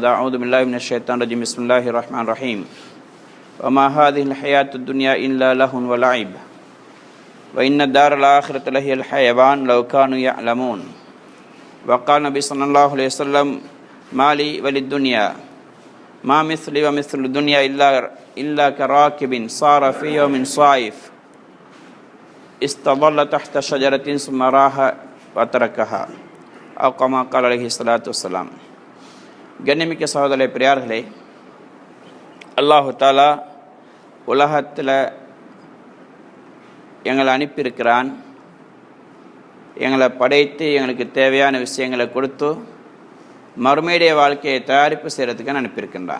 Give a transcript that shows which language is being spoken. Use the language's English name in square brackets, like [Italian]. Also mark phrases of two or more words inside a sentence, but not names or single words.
[Arabic] أعوذ بالله من الشيطان الرجيم بسم الله الرحمن الرحيم وما هذه الحياة الدنيا إلا لهو ولعب وإن الدار الآخرة لهي الحيوان لو كانوا يعلمون وقال النبي صلى الله عليه وسلم ما لي وللدنيا ما مثلي ومثل الدنيا إلا كراكب صار في يوم صائف استظل تحت شجرة ثم راح وتركها أو كما قال عليه الصلاة والسلام. [Tamil] கண்ணியமிக்க சகோதர பெரியார்களே, [Arabic] الله تعالى [Tamil] உலகத்தில் எங்களை அனுப்பியிருக்கிறான். எங்களை படைத்து எங்களுக்கு தேவையான விஷயங்களை கொடுத்து மறுமையுடைய வாழ்க்கையை தயாரிப்பு செய்கிறதுக்கு அனுப்பியிருக்கின்றான்.